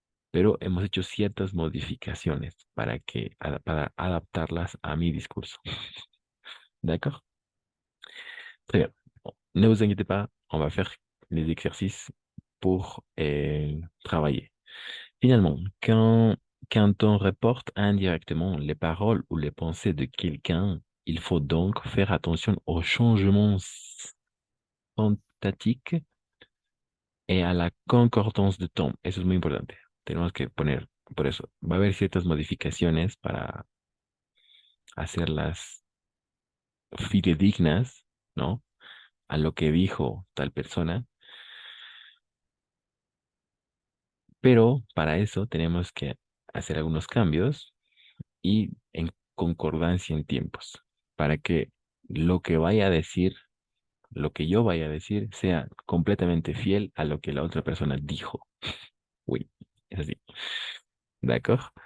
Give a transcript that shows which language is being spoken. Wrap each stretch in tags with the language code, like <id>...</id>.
<es>Pero hemos hecho ciertas modificaciones para adaptarlas a mi discurso.</es> <fr>D'accord? Très bien. Bon, ne vous inquiétez pas, on va faire les exercices pour travailler. Finalement, quand on reporte indirectement les paroles ou les pensées de quelqu'un, il faut donc faire attention aux changements synthétiques et a la concordance de temps.</fr> <es>Eso es muy importante. Tenemos que poner, por eso, va a haber ciertas modificaciones para hacerlas fidedignas, ¿no? A lo que dijo tal persona. Pero para eso tenemos que hacer algunos cambios y en concordancia en tiempos, para que lo que vaya a decir, lo que yo vaya a decir, sea completamente fiel a lo que la otra persona dijo. Oui, es así.</es> <fr>D'accord?</fr>